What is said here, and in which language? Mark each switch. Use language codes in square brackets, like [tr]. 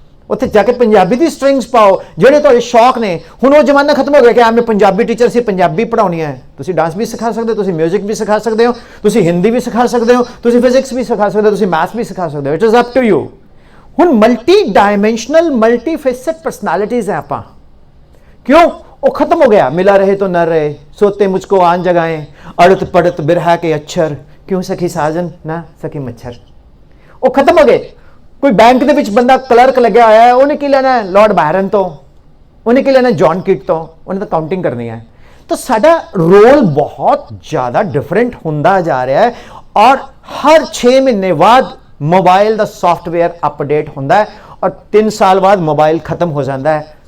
[pa] ਉੱਥੇ ਜਾ ਕੇ ਪੰਜਾਬੀ ਦੀ ਸਟ੍ਰਿੰਗਸ ਪਾਓ ਜਿਹੜੇ ਤੁਹਾਡੇ ਸ਼ੌਕ ਨੇ। ਹੁਣ ਉਹ ਜ਼ਮਾਨਾ ਖਤਮ ਹੋ ਗਿਆ ਕਿ ਮੈਂ ਪੰਜਾਬੀ ਟੀਚਰ ਸੀ, ਪੰਜਾਬੀ ਪੜ੍ਹਾਉਣੀ ਹੈ। ਤੁਸੀਂ ਡਾਂਸ ਵੀ ਸਿਖਾ ਸਕਦੇ ਹੋ, ਤੁਸੀਂ ਮਿਊਜ਼ਿਕ ਵੀ ਸਿਖਾ ਸਕਦੇ ਹੋ, ਤੁਸੀਂ ਹਿੰਦੀ ਵੀ ਸਿਖਾ ਸਕਦੇ ਹੋ, ਤੁਸੀਂ ਫਿਜ਼ਿਕਸ ਵੀ ਸਿਖਾ ਸਕਦੇ ਹੋ, ਤੁਸੀਂ ਮੈਥ ਵੀ ਸਿਖਾ ਸਕਦੇ ਹੋ। [en] It is up to you. [pa] ਹੁਣ multi dimensional, multi faced personalities ਹੈ ਆਪਾਂ। [hi] क्यों? वो खत्म हो गया। मिला रहे तो न रहे, सोते मुझको आन जगाएं, अड़त पड़त बिरहा के अक्षर, क्यों सखी साजन ना सखी मच्छर। वो खत्म हो गए। कोई बैंक [pa] ਦੇ ਵਿੱਚ ਬੰਦਾ ਕਲਰਕ ਲੱਗਿਆ ਹੋਇਆ ਹੈ, ਉਹਨੇ ਕੀ ਲੈਣਾ ਹੈ ਲਾਰਡ ਬਾਇਰਨ ਤੋਂ, ਉਹਨੇ ਕੀ ਲੈਣਾ ਜੌਨ ਕੀਟ ਤੋਂ, ਉਹਨੇ ਤਾਂ ਕਾਊਂਟਿੰਗ ਕਰਨੀ ਹੈ। ਤਾਂ ਸਾਡਾ ਰੋਲ ਬਹੁਤ ਜ਼ਿਆਦਾ ਡਿਫਰੈਂਟ ਹੁੰਦਾ ਜਾ ਰਿਹਾ ਹੈ। ਔਰ ਹਰ 6 ਮਹੀਨੇ ਬਾਅਦ ਮੋਬਾਈਲ ਦਾ ਸੌਫਟਵੇਅਰ ਅਪਡੇਟ ਹੁੰਦਾ ਹੈ ਔਰ 3 ਸਾਲ ਬਾਅਦ ਮੋਬਾਈਲ ਖਤਮ ਹੋ ਜਾਂਦਾ ਹੈ।